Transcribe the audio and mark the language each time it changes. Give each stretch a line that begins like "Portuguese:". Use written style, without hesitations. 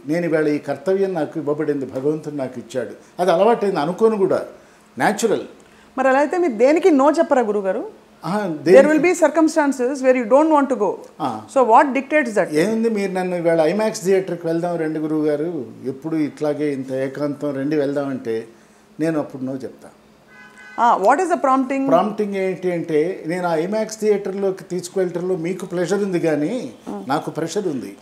Telugu: నేను ఇవాళ ఈ కర్తవ్యం నాకు ఇవ్వబడింది, భగవంతుడు నాకు ఇచ్చాడు, అది అలవాటైంది అనుకోను కూడా, న్యాచురల్. మరి అలా అయితే మీరు దేనికి నో చెప్పరా గురుగారు?
English: There will be circumstances where you don't want to go. So what dictates that?
Telugu: ఏముంది, మీరు నన్ను ఇవాళ ఐమాక్స్ థియేటర్కి వెళ్దాం రండి గురువు గారు, ఎప్పుడు ఇట్లాగే ఇంత ఏకాంతం రండి వెళ్దామంటే నేను అప్పుడు నో చెప్తా.
English: what is the
Telugu: ప్రాంప్టింగ్ ఏంటి అంటే నేను ఆ ఐమాక్స్ థియేటర్లోకి తీసుకువెళ్ళటంలో మీకు ప్రెషర్ ఉంది కానీ నాకు ప్రెషర్ ఉంది.